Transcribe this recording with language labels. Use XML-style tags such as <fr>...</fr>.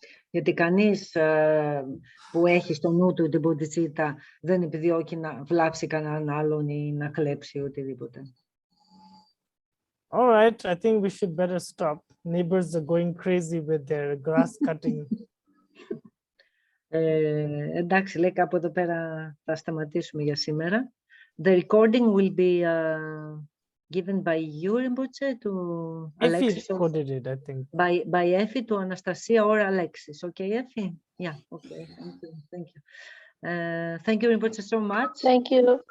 <el>Γιατί κανείς που έχει στο νου του την Bodhicitta δεν επιδιώκει να βλάψει κανέναν άλλον ή να κλέψει οτιδήποτε.</el> <en>All right, I think we should better stop. Neighbors are going crazy with their grass cutting.</en> <el>Εντάξει, λέει, κάπου εδώ πέρα θα σταματήσουμε για σήμερα.</el> <en>The recording will be given by you, Rinpoche, to Alexis. Effie coded it, I think. By Effie to Anastasia or Alexis. Okay, Effie? Yeah, okay. Thank you. Thank you, Rinpoche, so much. Thank you.</en>